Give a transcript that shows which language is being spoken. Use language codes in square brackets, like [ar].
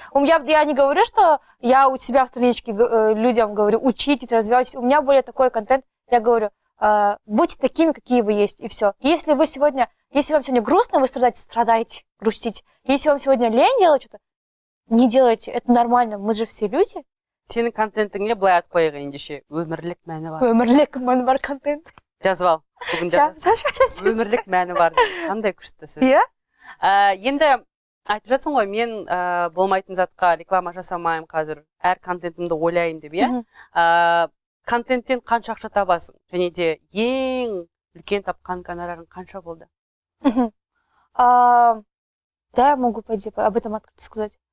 [ru] Я не говорю, что я у себя в страничке людям говорю, учитесь, развивайтесь. У меня более такой контент, я говорю, будьте такими, какие вы есть, и все. Если вам сегодня грустно, вы страдаете, грустите. Если вам сегодня лень делать что-то, не делайте, это нормально, мы же все люди. [kk] Сенің контентіңе былай атып қояйық ендеше, өмірлік мәні бар. Өмірлік мәні бар контент. Жазып ал, бүгін жазасың. Өмірлік мәні бар. Қандай күшті сөз. Иә? Енді айтып жатсың ғой, мен болмайтын затқа реклама жасамаймын қазір, әр контентімді ойлаймын деп, иә? контенттен қанша ақша табасың? Және де ең үлкен тапқан гонорарың қанша болды? [ru] Да, могу пойти об этом открыто сказать.